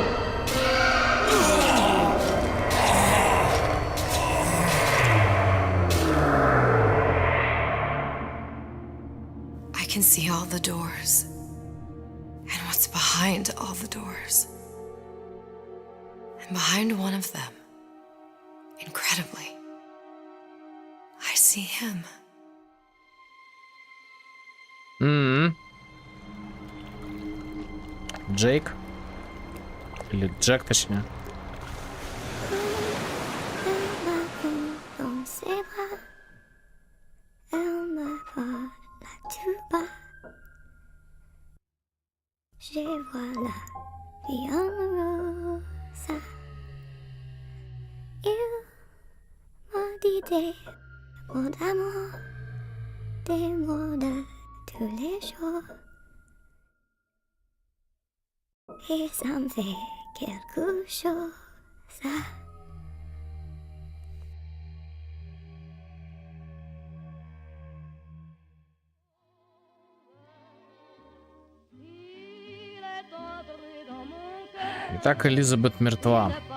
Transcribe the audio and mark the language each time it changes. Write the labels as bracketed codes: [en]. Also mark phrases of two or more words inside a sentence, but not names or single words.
[en] I can see all the doors and what's behind all the doors. And behind one of them, incredibly, I see him. [ru] Джейк. Или Джек, точнее. [fr] Je vois la vie en rose. Il m'a dit des mots d'amour, des mots de tous les jours. Et ça me fait quelque chose. [ru] Итак, Элизабет мертва.